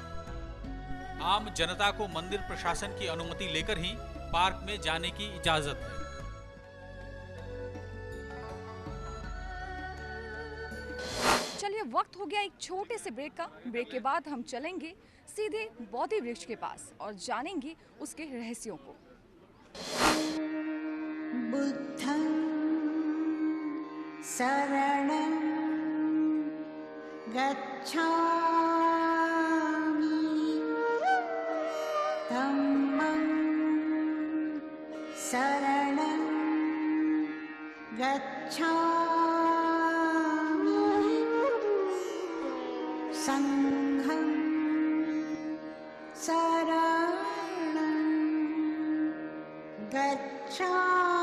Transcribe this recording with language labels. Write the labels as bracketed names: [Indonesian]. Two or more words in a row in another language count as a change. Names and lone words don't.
[Hindi] आम जनता को मंदिर प्रशासन की अनुमति लेकर ही पार्क में जाने की इजाजत है। चलिए वक्त हो गया एक छोटे से ब्रेक का। ब्रेक के बाद हम चलेंगे सीधे बोधि वृक्ष के पास और जानेंगे उसके रहस्यों को। [Pali] बुद्धं शरणं गच्छामि धम्मं शरणं गच्छामि संघं शरणं गच्छामि।